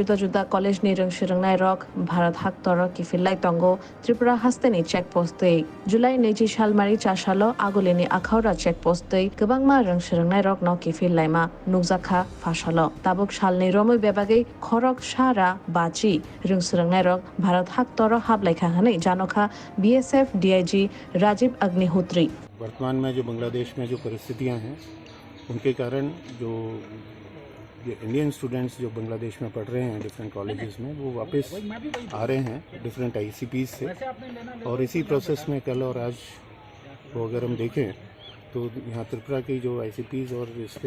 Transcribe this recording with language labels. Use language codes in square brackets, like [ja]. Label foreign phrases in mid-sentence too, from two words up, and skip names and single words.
[trp] juda juda college ni rangshirungnai rok Bharat haktora kifillai tongo Tripura hasteni checkpost tei July 20 salmari 4 salo agulini akhaura checkpost tei gobangma rangshirungnai rok no kifillaima nukjakha phasalo tabuk salni romoi bebagai khorok sara bachi rangshirungnai rok Bharat haktora hablaikha hanei janokha BSF DIG राजीव अग्निहोत्री। [hi] वर्तमान में जो बांग्लादेश में जो परिस्थितियां हैं उनके कारण जो [en] Indian students [hi] जो बांग्लादेश में पढ़ रहे हैं [en] different colleges [hi] में वो वापस आ रहे हैं डिफरेंट ICPs से और इसी प्रोसेस में कल और आज को अगर हम देखें तो यहाँ त्रिपुरा की जो ICPs और इसके